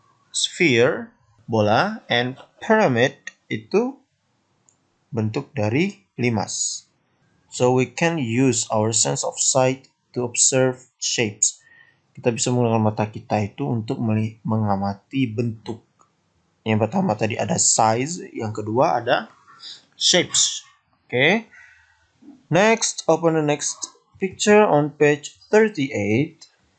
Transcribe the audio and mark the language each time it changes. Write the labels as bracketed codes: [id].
[id] Sphere, bola, and pyramid itu bentuk dari limas. [en] So we can use our sense of sight to observe shapes. [id] Kita bisa menggunakan mata kita itu untuk mengamati bentuk. Yang pertama tadi ada size, yang kedua ada shapes. Okay. [en] Next, open the next picture on page 38.